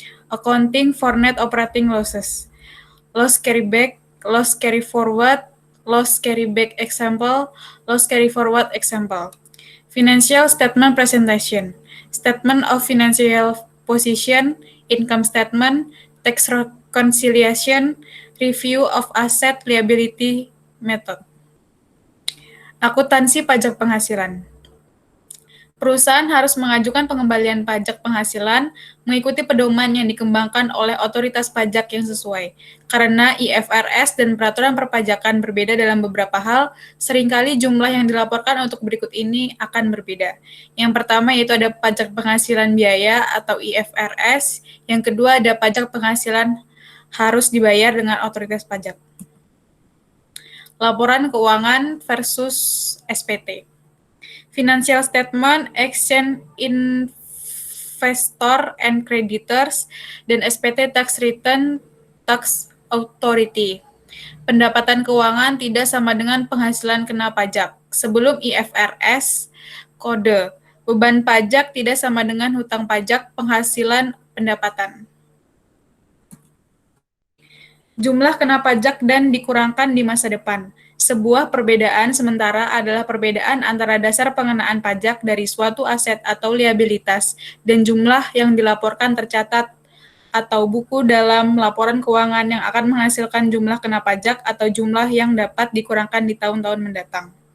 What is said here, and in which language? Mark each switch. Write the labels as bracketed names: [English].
[English] Accounting for net operating losses. Loss carryback, loss carry forward, loss carryback example, loss carry forward example. Financial statement presentation. Statement of financial position, income statement, tax reconciliation, review of asset liability method. [Indonesian] Akuntansi pajak penghasilan. Perusahaan harus mengajukan pengembalian pajak penghasilan mengikuti pedoman yang dikembangkan oleh otoritas pajak yang sesuai. Karena IFRS dan peraturan perpajakan berbeda dalam beberapa hal, seringkali jumlah yang dilaporkan untuk berikut ini akan berbeda. Yang pertama yaitu ada pajak penghasilan biaya atau IFRS, yang kedua ada pajak penghasilan harus dibayar dengan otoritas pajak. Laporan keuangan versus SPT. [English] Financial statement, exchange investor and creditors, [Indonesian] dan [English] SPT tax return tax authority. [Indonesian] Pendapatan keuangan tidak sama dengan penghasilan kena pajak. Sebelum IFRS, kode beban pajak tidak sama dengan hutang pajak penghasilan pendapatan. Jumlah kena pajak dan dikurangkan di masa depan. Sebuah perbedaan sementara adalah perbedaan antara dasar pengenaan pajak dari suatu aset atau liabilitas dan jumlah yang dilaporkan tercatat atau buku dalam laporan keuangan yang akan menghasilkan jumlah kena pajak atau jumlah yang dapat dikurangkan di tahun-tahun mendatang.